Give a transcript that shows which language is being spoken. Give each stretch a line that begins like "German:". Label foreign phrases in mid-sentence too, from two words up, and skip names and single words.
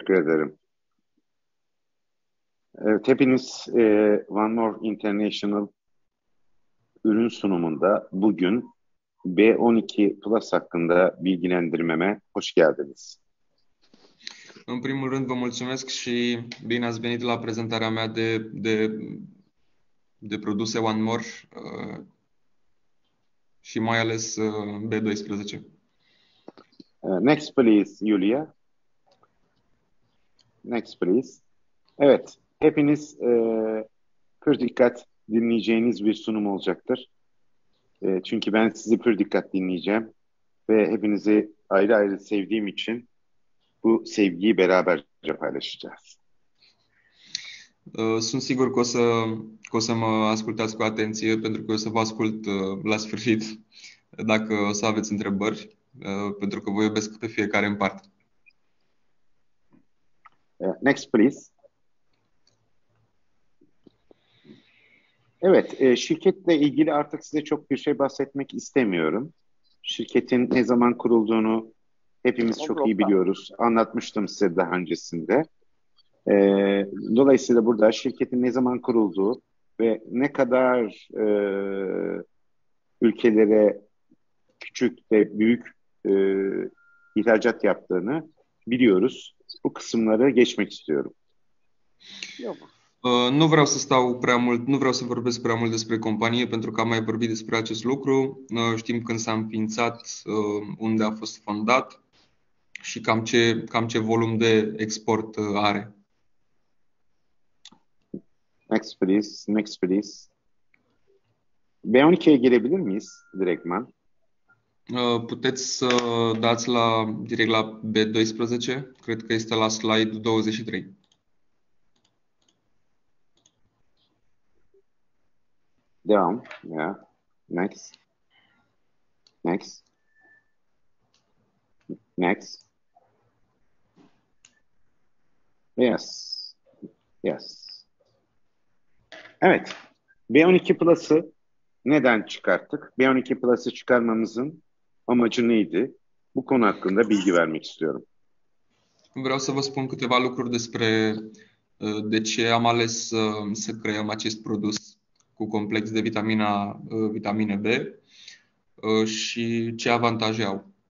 Turkish: Teşekkür ederim. Evet, hepiniz One More International ürün sunumunda bugün B12 Plus hakkında bilgilendirmeme hoş geldiniz.
Romanian: În primul rând, vă mulțumesc și bine ați venit la prezentarea mea de produse One More și mai ales B12.
English: Next please, Yulia. Next please.
Turkish: Evet, hepiniz pür dikkat dinleyeceğiniz bir sunum olacaktır. Çünkü ben sizi pür dikkat dinleyeceğim ve hepinizi ayrı ayrı sevdiğim için bu sevgiyi beraberce paylaşacağız.
Romanian: Sunt sigur că o să mă ascultați cu atenție, pentru că o să vă ascult la sfârșit dacă o să aveți întrebări, pentru că vă iubesc pe fiecare în parte.
English: Next please.
Turkish: Evet, şirketle ilgili artık size çok bir şey bahsetmek istemiyorum. Şirketin ne zaman kurulduğunu hepimiz çok iyi biliyoruz. Anlatmıştım size daha öncesinde. Dolayısıyla burada şirketin ne zaman kurulduğu ve ne kadar ülkelere küçük ve büyük ihracat yaptığını biliyoruz. Bu kısımları geçmek istiyorum.
Romanian: Nu vreau să stau prea mult, nu vreau să vorbesc prea mult despre companie, pentru că am mai vorbit despre acest lucru. Știm când s-a înființat, unde a fost fondat și cam ce volum de export are.
English: Next please, next please.
Turkish: B12'ye girebilir miyiz direktman?
Romanian: Puteți să dați direct la B12, cred că este la slide 23.
Turkish: Devam.
English: Yeah. Next. Next. Next. Yes. Yes.
Turkish: Evet. B12 Plus'ı neden çıkarttık? B12 Plus'ı çıkarmamızın amacı neydi? Bu konu hakkında bilgi vermek istiyorum.
Romanian: Vreau să vă spun câteva lucruri despre de ce am ales să creăm acest produs cu complex de vitamine B și ce avantaje au.